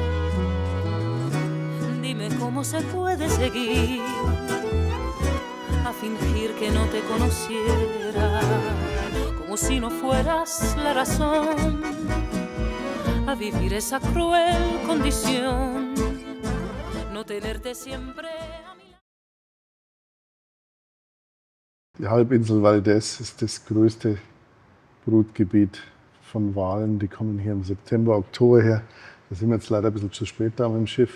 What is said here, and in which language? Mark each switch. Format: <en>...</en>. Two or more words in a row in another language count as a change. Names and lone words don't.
<es>Dime cómo se puede seguir a fingir que no te conociera, como si no fueras la razón, a vivir esa cruel condición, no tenerte siempre a mi lado.</es> <de>Die Halbinsel Valdés ist das größte Brutgebiet von Walen. Die kommen hier im September, Oktober her. Da sind wir jetzt leider ein bisschen zu spät da mit dem Schiff.</de>